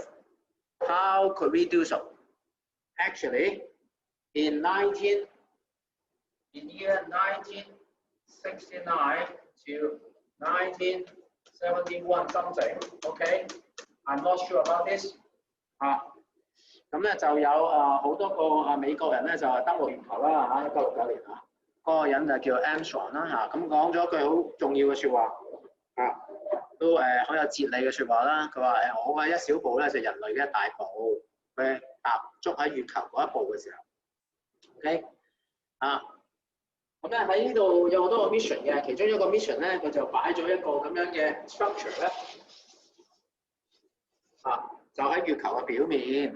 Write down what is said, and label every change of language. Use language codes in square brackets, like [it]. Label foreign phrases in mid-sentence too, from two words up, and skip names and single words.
[en] How could we do so? Actually, in year 1969 to 1971 something. Okay. I'm not sure about this. [yue] 咁咧就有好多個美國人咧就係登陸月球啦嚇，1969年嗰個人就叫 Armstrong 啦咁講咗一句好重要嘅説話都好有哲理嘅説話啦。佢話我嘅一小步咧就人類嘅一大步，佢踏足喺月球嗰一步嘅時候 ，OK 咁咧喺呢度有好多個 mission 嘅，其中一個 mission 咧佢就擺咗一個咁樣嘅 structure 咧就喺月球嘅表面。